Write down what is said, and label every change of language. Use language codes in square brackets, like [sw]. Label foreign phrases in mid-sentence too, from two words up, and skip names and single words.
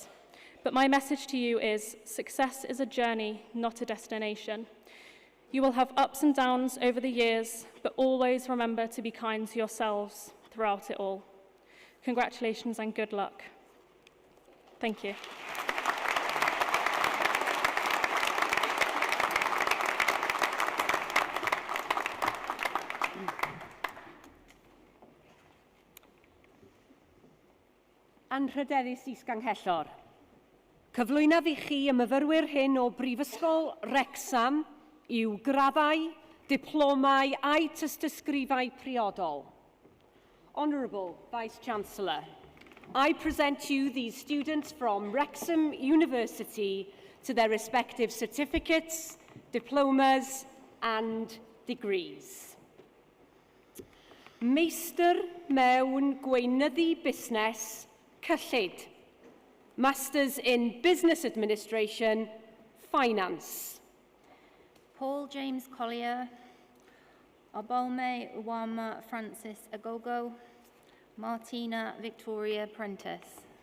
[en] But my message to you is, success is a journey, not a destination. You will have ups and downs over the years, but always remember to be kind to yourselves throughout it all. Congratulations and good luck. Thank you. [cy] Anrhydeddus Is-Ganghellor. Cyflwynaf i chi y myfyrwyr hyn o Brifysgol Wrecsam yw graddau, diplomau a'i tystysgrifau priodol. [en] Honourable Vice-Chancellor, I present to you these students from Wrexham University to their respective certificates, diplomas and degrees. [cy] Meistr mewn gweinyddu busnes, cyllid. [en] Masters in Business Administration, Finance. Paul James Collier, Obalme Uwama Francis Agogo, Martina Victoria Prentice.